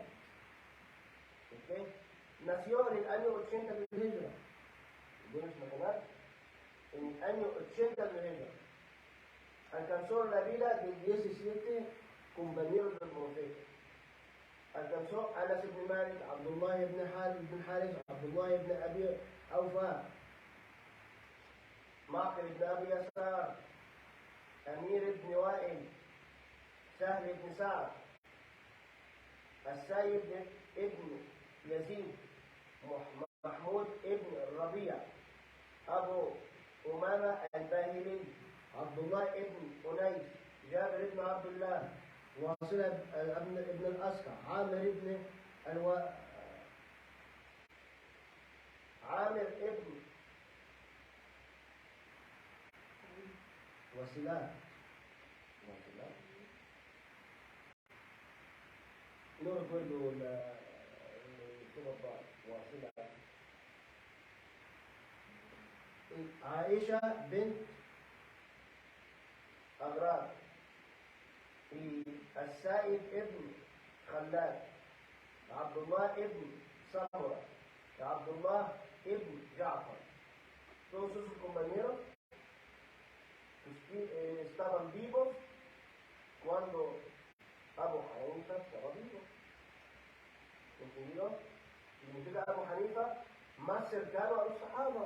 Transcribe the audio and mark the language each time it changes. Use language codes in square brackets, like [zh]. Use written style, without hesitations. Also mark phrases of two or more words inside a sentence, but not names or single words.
[es] ¿Okay? Nació en el año 80 de Hijra. ¿Puedes imaginar? En el año 80 de Hijra. Alcanzó la vida de 17 compañeros del profeta. Alcanzó a Anas ibn Malik, Abdullah ibn Harith, Abdullah ibn Abi Awfa, Maqil ibn Abi Yasar, Amir ibn Wa'il, سهل بن سعد، السيد ابن يزيد، محمود ابن الربيع، أبو أمامة الباهلي، عبد الله ابن أنيس، جابر ابن عبد الله، واصلة ابن الأسقع، عامر ابن وسلام. No recuerdo la واصلة Aisha bint Agrar y Al-Sa'id ibn Khalad, Abdullah ibn Samura, Abdullah ibn Ja'far. Todos sus compañeros estaban vivos cuando Abu Hanifa estaba vivo. ¿Entendido? Significa Abu Hanifa más cercano a los Sahaba.